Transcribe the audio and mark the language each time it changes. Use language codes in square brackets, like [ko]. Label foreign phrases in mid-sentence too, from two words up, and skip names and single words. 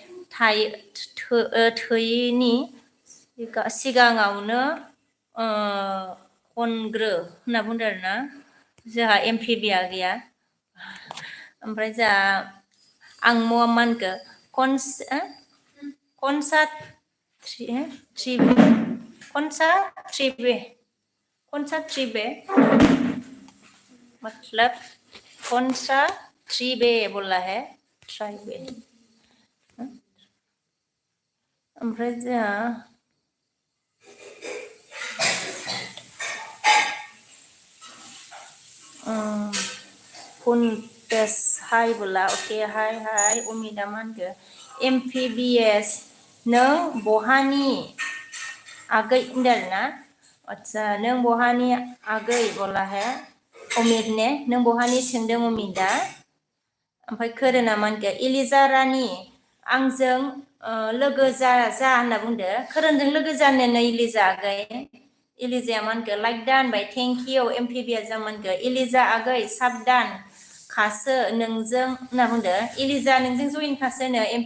[brx] थैयिनि सिगाङावनो खनग्रो होनना बुंदों आरोना जोंहा MPBया गैया ओमफ्राय जोंहा आं मानखो [hi] कनसा ट्रिबे मतलब कौनसा ट्रिबे बोला है ट्राइबे [brx] ओमफ्राय जोंहा पुनटेस हाय बोला ओके हाय उमिदा मानगो MPBS नों बहानि आगै होनदों ना आच्छा नों बहानि आगै [hi] बोला है [brx] उमिद ने नों बहानि सोंदों उमिदा ओमफ्राय खोरोना मानगो इलिजा रानि आंजों लोगो जा होनना बुंदो खोरोनजों लोगो जानो नै इलिजा आगै इलिजाया मानगो लाइक दान बाय [en] thank you [brx] MPBया जा मानगो इलिजा आगै साबदान खासो नोंजों होनना बुंदो इलिजा नोंजों जइन खासोनो